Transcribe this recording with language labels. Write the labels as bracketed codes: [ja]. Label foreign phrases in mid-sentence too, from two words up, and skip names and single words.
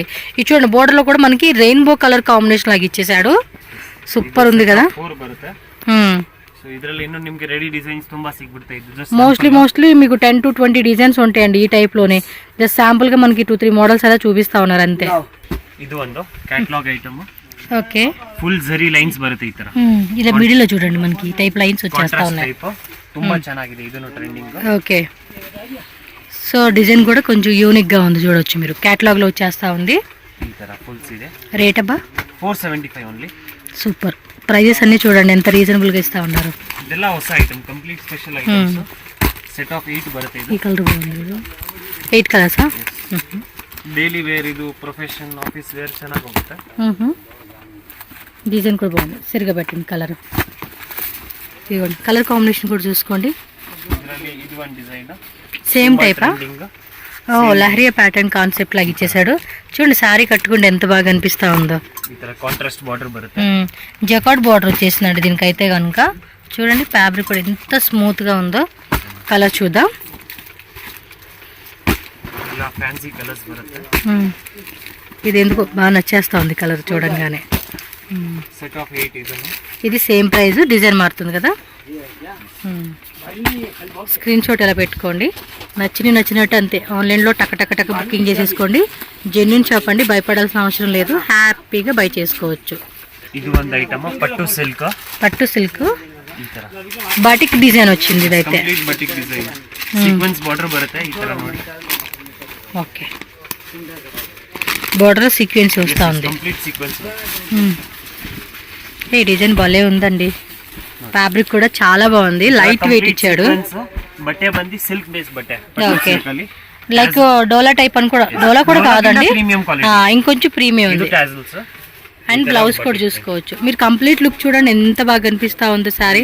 [te] ఇది చూడండి, బోర్డర్ లో కూడా మనకి [en] rainbow colour combination [te] లాగా ఇచ్చేసాడు. సూపర్ ఉంది కదా. మోస్ట్లీ మీకు 10 to 20 డిజైన్స్ ఉంటాయండి ఈ టైప్ లోనే. [en] just sample [te] గా మనకి 2-3 మోడల్స్ అలా చూపిస్తా ఉన్నారు అంతే. [kn] ಇದು ಒಂದು [en] catalogue item. [te] ఓకే. [kn] ಫುಲ್ ಜರಿ ಲೈನ್ಸ್ ಬರುತ್ತೆ ಈ ತರ. [te] ఇలా మిడిల్ లో చూడండి మనకి ఈ [en] type lines [te] వచ్చేస్తా ఉన్నాయి. [kn] ತುಂಬಾ ಚೆನ್ನಾಗಿದೆ, ಇದನ್ನು ಟ್ರೆಂడింಗ್. [te] ఓకే. సో డిజైన్ కూడా కొంచెం యూనిక్ గా ఉంది, చూడొచ్చు మీరు. క్యాటలాగ్ లో వచ్చేస్తా ఉంది [kn] ಈ ತರ ಫುಲ್ಸ್ ಇದೆ. [te] రేట్ అబ్బా 475 ఓన్లీ. సూపర్. ప్రైజెస్ అన్ని చూడండి ఎంత రీజనబుల్ గా ఇస్తా ఉన్నారు. [kn] ಇದೆಲ್ಲ ಹೊಸ ಐಟಮ್, [en] complete special items. set of [kn] 8 ಬರುತ್ತೆ ಈ ಕಲರ್ ಬಾగుంది 8 ಕಲರ್ಸಾ [en] daily wear [kn] ಇದು [en] profession office wear [kn] ಚೆನ್ನಾಗಿ ಹೋಗುತ್ತೆ [te] డిజైన్ కూడా బాగుంది సరిగా పెట్టండి కలర్ ఇదిగోండి [en] colour combination [te] కూడా చూసుకోండి [kn] ಇದರಲ್ಲಿ ಇದು ಒಂದು ಡಿಸೈನ್ [en] same type [te] ఓ లహరియా [en] pattern concept [te] లాగా ఇచ్చేసాడు చూడండి శారీ కట్టుకుంటే ఎంత బాగా అనిపిస్తా ఉందో [kn] ಈ ತರ [en] contrast border [kn] ಬರುತ್ತೆ [en] jacquard border [te] వచ్చేసిందండి దీనికైతే కనుక చూడండి ఫ్యాబ్రిక్ కూడా ఎంత స్మూత్గా ఉందో కలర్ చూద్దాం ఇలా [en] fancy colours [te] బರುತ್ತೆ ఇది ఎందుకు బాగా నచ్చేస్తా ఉంది కలర్ చూడంగానే [en] set of [kn] 8 ಇದನ್ನು [te] ఇది [en] same price design [te] మారుతుంది కదా [en] screen shot [te] ఎలా పెట్టుకోండి నచ్చినట్టు అంతే ఆన్లైన్లో టక బుకింగ్ చేసేసుకోండి [en] genuine shop [te] అండి భయపడాల్సిన అవసరం లేదు హ్యాపీగా బై చేసుకోవచ్చు [kn] ಇದು ಒಂದು ಐಟಮ್ ಪಟ್ಟು ಸಿಲ್ಕ್ ಈ ತರ [en] batik design [te] వచ్చింది ఇదైతే [en] complete batik design sequence border [kn] ಬರುತ್ತೆ ಈ ತರ ನೋಡಿ [en] okay border sequence [te] వస్తూ ఉంది [en] complete sequence [te] ఈ డిజైన్ భలే ఉందండి ఫ్యాబ్రిక్ కూడా చాలా బాగుంది [en] light weight [te] ఇచ్చాడు బట్టే బంది [en] silk base [te] బట్టే [en] okay like dola type [te] అని కూడా డోలా కూడా కాదండి ఇంకొంచెం ప్రీమియం ఉంది [en] and blouse [te] కూడా చూసుకోవచ్చు మీరు [en] complete look [te] చూడండి ఎంత బాగా కనిపిస్తా ఉంది సారీ